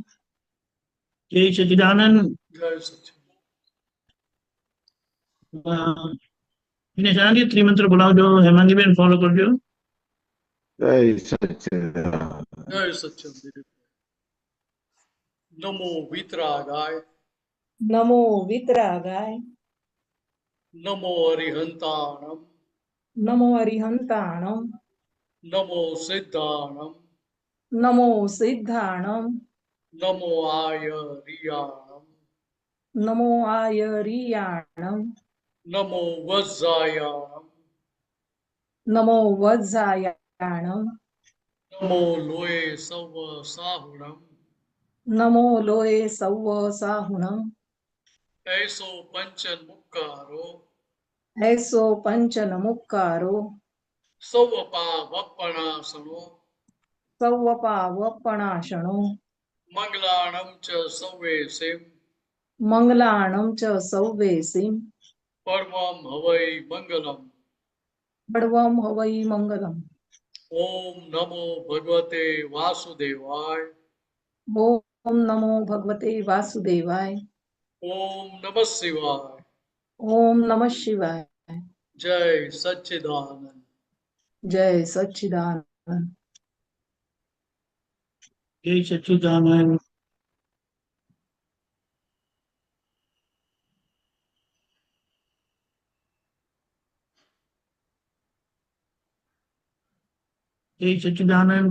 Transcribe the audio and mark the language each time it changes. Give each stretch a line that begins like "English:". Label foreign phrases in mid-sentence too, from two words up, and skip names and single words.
Gujarati: જય સચ્ચિદાનંદ. જય સચ્ચિદાનંદ. વિનેશાનંદજી ત્રિમંત્ર બોલાવજો. હેમાંગીબેન ફોલો કરજો. જય સચ્ચિદાનંદ. જય સચ્ચિદાનંદ.
Prakrit languages: નમો વિતરાગાય. नमो वितरागाय। નમો અરિહંતાણમ. नमो अरिहंताणम। નમો સિદ્ધાણમ. नमो सिद्धाणम। નમો આયરિયાણમ. नमो आयरियाणम। નમો વજ્જાયાણમ. नमो वज्जायाणम। નમો લોય સવ સાહુણમ. नमो लोये सव्व साहुणम। ऐસો પંચન મુક્કારો. ऐसो पंचन मुक्कारो। સૌ પાવપણાસણો. सौवपावपणाशणो। મંગલાણમ ચ સૌવેસિમ. मंगलाणं च सौवेसिं। પરમમ હવૈ મંગલમ. बडवं हवै मंगलम्।
Sanskrit: ઓમ નમો ભગવતે વાસુદેવાય. ओम नमो भगवते वासुदेवाय। ઓમ નમઃ શિવાય. ओम नमः शिवाय।
Gujarati: જય સચ્ચિદાનંદ.
Hindi: जय सच्चिदानंद।
Gujarati: જય સચ્ચિદાનંદ. જય સચ્ચિદાનંદ.